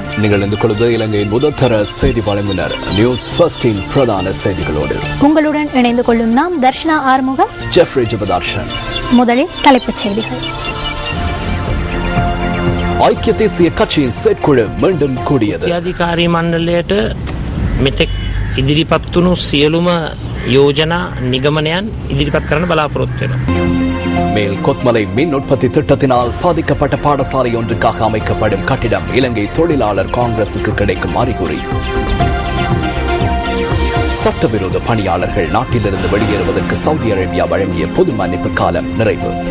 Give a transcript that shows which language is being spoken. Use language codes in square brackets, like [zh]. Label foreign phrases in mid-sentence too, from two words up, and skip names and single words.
[ta] நீங்கள் இணைந்து கொள்வது இலங்கையின் முதற்தர செய்தி வழங்குனர் நியூஸ் ஃபர்ஸ்டின் பிரதான செய்திகளோடு உங்களுடன் இணைந்து கொள்ளும் நாம் தர்ஷனா ஆறுமுகம், ஜெஃப்ரி ஜெபதார்ஷன். முதலில் தலைப்புச் செய்திகள். ஐக்கிய தேசிய கட்சியின் செயற்குழு மீண்டும் கூடியது. [si] අධිකාරී මණ්ඩලයට මෙතෙක් ඉදිරිපත් වුණු සියලුම යෝජනා නිගමනයන් ඉදිරිපත් කරන්න බලාපොරොත්තු වෙනවා. [ta] மேல் கொத்மலை மின் உற்பத்தி திட்டத்தினால் பாதிக்கப்பட்ட பாடசாலை ஒன்றுக்காக அமைக்கப்படும் கட்டிடம் இலங்கை தொழிலாளர் காங்கிரசுக்கு கிடைக்கும் அறிகுறி. சட்டவிரோத பணியாளர்கள் நாட்டிலிருந்து வெளியேறுவதற்கு சவுதி அரேபியா வழங்கிய பொது மன்னிப்பு காலம் நிறைவு.